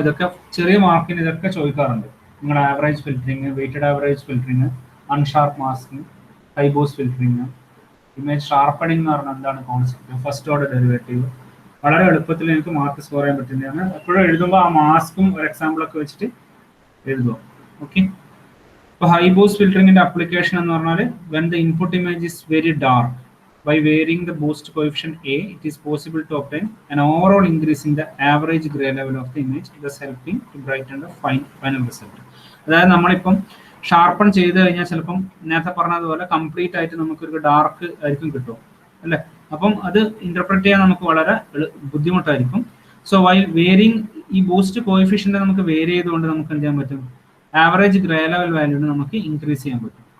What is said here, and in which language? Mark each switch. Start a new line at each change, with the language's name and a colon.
Malayalam: ഇതൊക്കെ ചെറിയ മാർക്കിന് ഇതൊക്കെ ചോദിക്കാറുണ്ട്. നിങ്ങളുടെ average filtering, weighted average filtering, unsharp masking, high boost filtering, image ഷാർപ്പണിംഗ് എന്ന് പറഞ്ഞാൽ എന്താണ് കോൺസെപ്റ്റ്, ഫസ്റ്റ് ഓർഡർ ഡെറിവേറ്റീവ്. വളരെ എളുപ്പത്തിൽ എനിക്ക് മാർക്ക് സ്കോർ ചെയ്യാൻ പറ്റുന്നതാണ്. എപ്പോഴും എഴുതുമ്പോൾ ആ മാസ്കും ഒരു എക്സാമ്പിൾ ഒക്കെ വെച്ചിട്ട് എഴുതുക. ഓക്കെ, ഇപ്പോൾ ഹൈ ബൂസ്റ്റ് ഫിൽറ്ററിംഗിന്റെ അപ്ലിക്കേഷൻ എന്ന് പറഞ്ഞാൽ
English: When the input image is very dark, by varying the boost coefficient A, it is possible to obtain an overall increase in the average gray level of the image, thus helping to brighten the final result.
Malayalam: അതായത് നമ്മളിപ്പം sharpen ചെയ്ത് കഴിഞ്ഞാൽ ചിലപ്പം നേരത്തെ പറഞ്ഞതുപോലെ complete ആയിട്ട് നമുക്കൊരു dark ആയിരിക്കും കിട്ടും അല്ലേ. അപ്പം അത് ഇന്റർപ്രറ്റ് ചെയ്യാൻ നമുക്ക് വളരെ ബുദ്ധിമുട്ടായിരിക്കും. സോ വൈൽ വേരിങ്, ഈ ബൂസ്റ്റ് കോഎഫിഷ്യന്റ് നമുക്ക് വേരി ചെയ്തുകൊണ്ട് നമുക്ക് എന്ത് ചെയ്യാൻ പറ്റും, ആവറേജ് ഗ്രേ ലെവൽ വാല്യൂന് നമുക്ക് ഇൻക്രീസ് ചെയ്യാൻ പറ്റും.